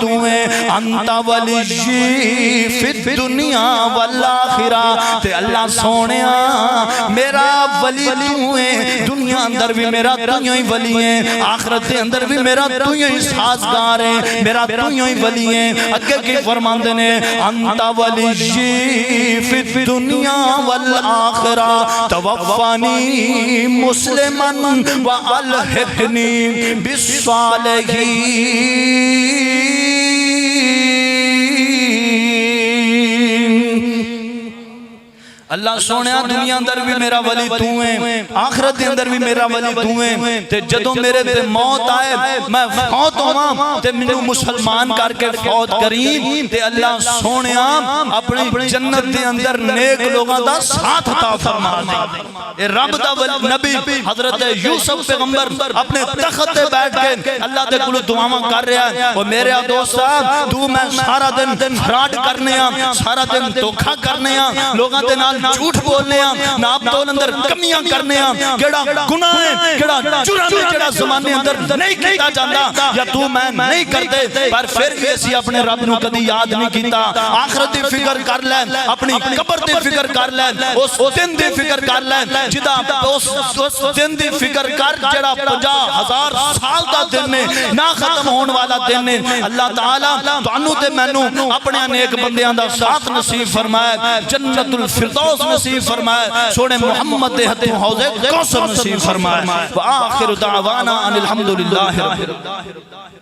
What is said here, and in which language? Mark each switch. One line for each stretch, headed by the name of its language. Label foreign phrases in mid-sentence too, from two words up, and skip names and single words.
Punjabi: تو ہے
Arabic: انت ولی فی الدنیا والآخرہ
Punjabi: تے اللہ سونیا میرا ولی تو ہے دنیا اندر بھی میرا تو ہی ولی ہے آخرت اندر بھی میرا تو ہی سازگار ہے میرا تو ہی ولی ہے اگے کی فرماندے نے
Arabic: انت ولی فی الدنیا والآخرہ توفانی مسلمن والحقنی
Punjabi: بالصالحین اللہ سونیا دنیا اندر بھی میرا ولی تو ہیں آخرت اندر بھی میرا ولی تو ہیں تے جدوں میرے تے موت آئے میں فوت ہوا تے منو مسلمان کر کے فوت کریم تے اللہ سونیا اپنی جنت دے اندر نیک لوگاں دا ساتھ عطا فرما دے اے رب دا نبی حضرت یوسف پیغمبر اپنے تخت تے بیٹھ کے اللہ دے کولوں دعاواں کر رہا ہے او میرے دوست صاحب تو میں سارا دن فراڈ کرنے ہاں سارا دن دھوکا کرنے ہاں لوگاں دے نال جھوٹ بولنے ہاں ناپ تول اندر کمیاں کرنے ہاں کیڑا گناہ ہے کیڑا جرم ہے کیڑا زمانے اندر نہیں کیتا جاندہ یا تو میں نہیں کرتے پر پھر بھی اسی اپنے رب نو کدی یاد نہیں کیتا آخرت دی فکر کر لیں اپنی قبر دی فکر کر لیں اس دن دی فکر کر لیں جدا اس دن دی فکر کر جڑا 50,000 سال دا دن ہے نہ ختم ہون والا دن ہے اللہ تعالیٰ تانوں تے مینوں اپنے نیک بندیاں دا ساتھ نصیب فرمائے جنت الفردوس نصیب فرمائے سونے محمد دے ہتھوں حوض کوثر نصیب فرمائے
Arabic: وآخر دعوانا ان الحمدللہ رب العالمین